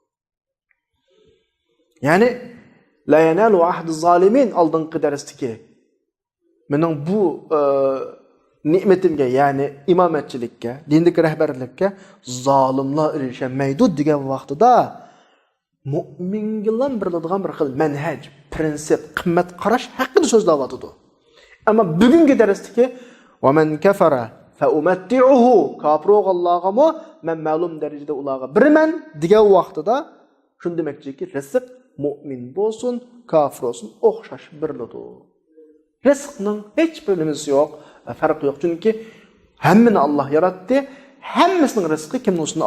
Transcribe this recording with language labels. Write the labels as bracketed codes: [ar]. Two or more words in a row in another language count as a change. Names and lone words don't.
[uz] Ya'ni [ar] لا ينال عهدي الظالمين [uz] oldingi darsdagi mening bu ne'matimga, ya'ni imomatchilikka, dindagi rahbarlikka zolimlar erishamaydi degan vaqtida mu'minlar biriladigan bir xil manhaj, prinsip, qimmat qarash haqida so'zlayotdi. Ammo bugungi darsdagi [ar] ومن كفر فأمتعه [uz] kafir bo'lganlarga men ma'lum darajada ularga birman degan vaqtida shuni demakchiki, rizq mu'min bo'lsin, kafir bo'lsin o'xshash beriladi. Rizqning hech bir nimasi yo'q, farqi yo'q. Chunki hammani Allah yaratdi, hammasining rizqi kimning ustida?